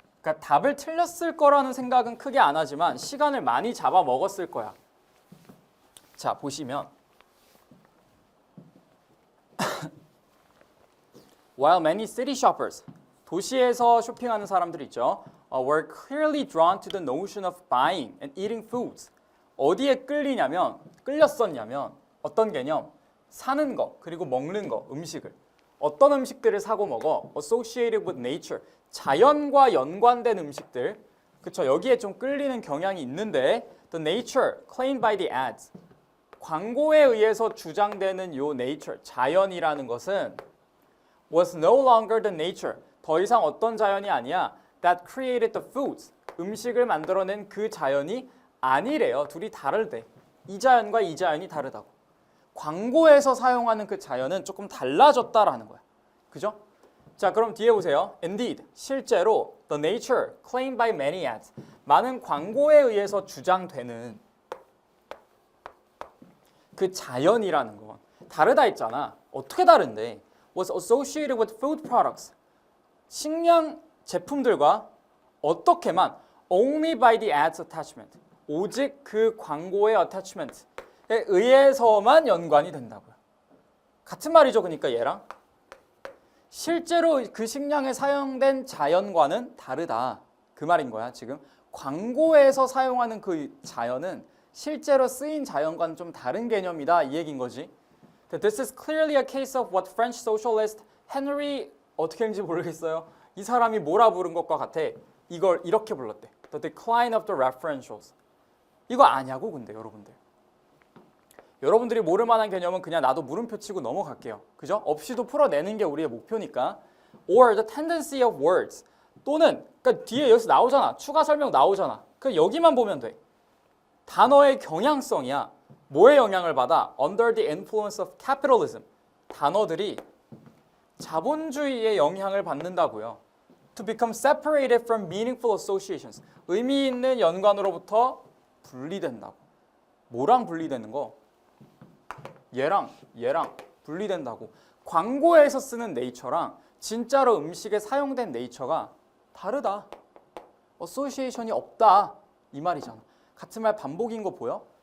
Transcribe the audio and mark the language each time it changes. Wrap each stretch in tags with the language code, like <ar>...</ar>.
<ko>그러니까 답을 틀렸을 거라는 생각은 크게 안 하지만 시간을 많이 잡아먹었을 거야. 자, 보시면</ko> <en>While many city shoppers,</en> <ko>도시에서 쇼핑하는 사람들 있죠.</ko> <en>Were clearly drawn to the notion of buying and eating foods.</en> <ko>어디에 끌렸었냐면 어떤 개념? 사는 거, 그리고 먹는 거, 음식을. 어떤 음식들을 사고 먹어?</ko> <en>Associated with nature.</en> <ko>자연과 연관된 음식들. 그쵸? 여기에 좀 끌리는 경향이 있는데</ko> <en>The nature claimed by the ads.</en> <ko>광고에 의해서 주장되는 요 nature, 자연이라는 것은</ko> <en>was no longer the nature.</en> <ko>더 이상 어떤 자연이 아니야.</ko> <en>That created the foods.</en> <ko>음식을 만들어낸 그 자연이 아니래요. 둘이 다르대. 이 자연과 이 자연이 다르다고. 광고에서 사용하는 그 자연은 조금 달라졌다라는 거야. 그죠? 자, 그럼 뒤에 보세요.</ko> <en>Indeed,</en> <ko>실제로</ko> <en>the nature claimed by many ads,</en> <ko>많은 광고에 의해서 주장되는 그 자연이라는 건 다르다 했잖아. 어떻게 다른데?</ko> <en>Was associated with food products,</en> <ko>식량 제품들과 어떻게만</ko> <en>only by the ads attachment,</en> <ko>오직 그 광고의</ko> <en>attachment</en> <ko>에 의해서만 연관이 된다고요. 같은 말이죠. 그러니까 얘랑 실제로 그 식량에 사용된 자연과는 다르다. 그 말인 거야. 지금 광고에서 사용하는 그 자연은 실제로 쓰인 자연과는 좀 다른 개념이다. 이 얘기인 거지.</ko> <en>This is clearly a case of what French socialist Henry</en> <ko>어떻게 했는지 모르겠어요. 이 사람이 뭐라 부른 것과 같아. 이걸 이렇게 불렀대.</ko> <en>The decline of the referentials.</en> <ko>이거 아냐고 근데 여러분들. 여러분들이 모를 만한 개념은 그냥 나도 물음표 치고 넘어갈게요. 그죠? 없이도 풀어내는 게 우리의 목표니까.</ko> <en>Or the tendency of words.</en> <ko>또는 그러니까 뒤에 여기서 나오잖아. 추가 설명 나오잖아. 그 여기만 보면 돼. 단어의 경향성이야. 뭐에 영향을 받아?</ko> <en>Under the influence of capitalism.</en> <ko>단어들이 자본주의의 영향을 받는다고요.</ko> <en>To become separated from meaningful associations.</en> <ko>의미 있는 연관으로부터 분리된다고. 뭐랑 분리되는 거? 얘랑 분리된다고. 광고에서 쓰는 네이처랑 진짜로 음식에 사용된 네이처가 다르다. 어소시에이션이 없다. 이 말이잖아. 같은 말 반복인 거 보여?</ko>